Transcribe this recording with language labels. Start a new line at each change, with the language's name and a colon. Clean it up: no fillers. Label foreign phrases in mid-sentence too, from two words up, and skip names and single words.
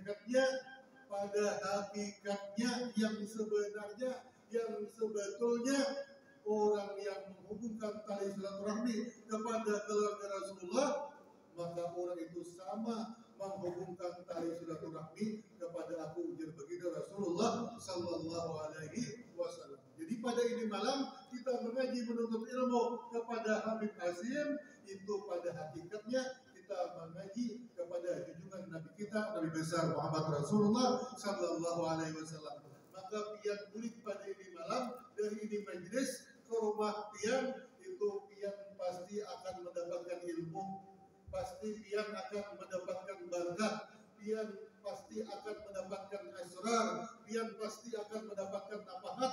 Indonesian: hakikatnya yang sebenarnya, yang sebetulnya orang yang menghubungkan tali silaturahmi kepada keluarga Rasulullah, maka orang itu sama menghubungkan tali silaturahmi kepada aku ujar baginda Rasulullah
Arabic: Sallallahu Alaihi Wasallam.
Indonesian: Jadi pada ini malam kita mengaji menuntut ilmu kepada Habib Qasim, itu pada hakikatnya kita mengaji kepada junjungan Nabi kita, Nabi besar Muhammad Rasulullah
Arabic: Sallallahu Alaihi Wasallam.
Banjar: Maka pian kulit pada ini malam dari ini majlis ke rumah pian, itu pian pasti akan mendapatkan ilmu, pasti pian akan mendapatkan berkah, pian pasti akan mendapatkan asrar, pian pasti akan mendapatkan nafahat.